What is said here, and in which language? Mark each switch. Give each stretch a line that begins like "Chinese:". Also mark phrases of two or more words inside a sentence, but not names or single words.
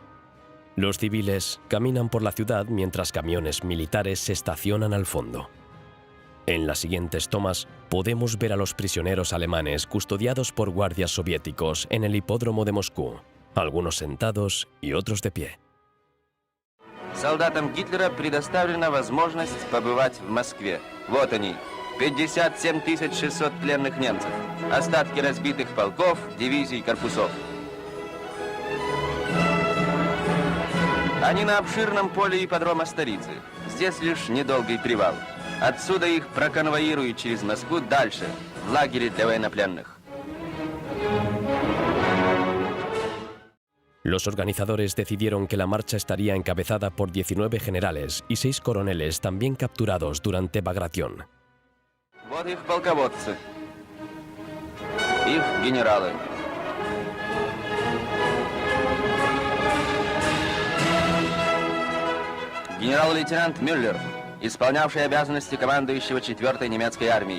Spanish: Los civiles caminan por la ciudad mientras camiones militares se estacionan al fondo. En las siguientes tomas podemos ver a los prisioneros alemanes custodiados por guardias soviéticos en el hipódromo de Moscú, algunos sentados y otros de pie.
Russian: Солдатам Гитлера предоставлена возможность побывать в Москве. Вот они, 57 600 пленных немцев, остатки разбитых полков, дивизий, корпусов. Они на обширном поле ипподрома столицы. Здесь лишь недолгий привал. Отсюда их проконвоируют через Москву дальше, в лагере для военнопленных.
Spanish: Los organizadores decidieron que la marcha estaría encabezada por 19 generales y 6 coroneles también capturados durante Bagration.
Russian: Вот их полководцы, их генералы. Генерал-лейтенант Мюллер, исполнявший обязанности командующего 4-й немецкой армией.